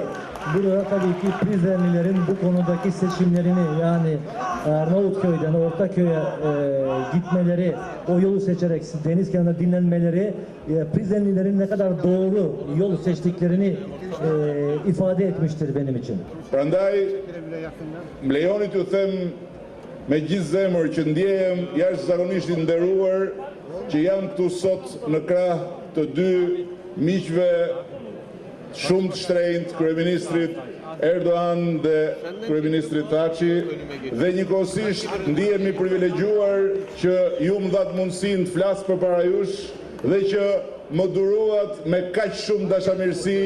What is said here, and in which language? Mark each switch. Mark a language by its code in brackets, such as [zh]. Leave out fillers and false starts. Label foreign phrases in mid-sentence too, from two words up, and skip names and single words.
[tr] Burada tabii ki Prizrenlilerin bu konudaki seçimlerini, yani Arnavutköy'den Ortaköy'e gitmeleri, o yolu seçerek deniz kenarında dinlenmeleri Prizrenlilerin ne kadar doğru yolu seçtiklerini ifade etmiştir benim için. [sq] Prandaj, më lejoni t'ju them me gjithë zemër që ndjehem jashtëzakonisht i nderuar që jam këtu sot në krah të dy miqve shumë të shtrenjtë, kryeministrit Erdogan dhe kryeministrit Thaçi, dhe njëkohësisht ndihemi privilegjuar që ju më dhat mundësinë të flas përpara jush dhe që më duruat me kaq shumë dashamirësi.